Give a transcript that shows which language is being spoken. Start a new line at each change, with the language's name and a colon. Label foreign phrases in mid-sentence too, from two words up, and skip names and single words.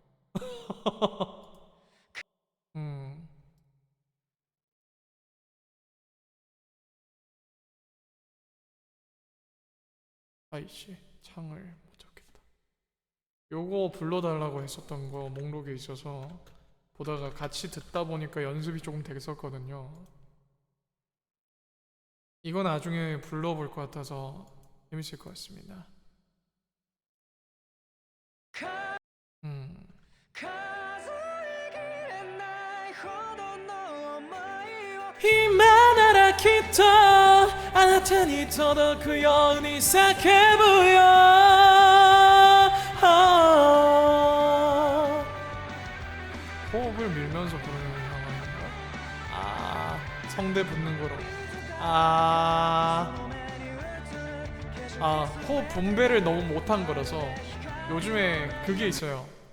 Korean: 아이씨 창을 못 잡겠다. 요거 불러달라고 했었던 거 목록에 있어서 보다가 같이 듣다 보니까 연습이 조금 됐었거든요. 이거 나중에 불러볼 것 같아서 재밌을 것 같습니다.
Japanese: 今ならきっとあなたに届くように叫ぶよ
Korean: 호흡을 밀면서 부르는 상황인가? 아 성대 붙는 거로 호흡 분배를 너무 못한 거라서 요즘에 그게 있어요.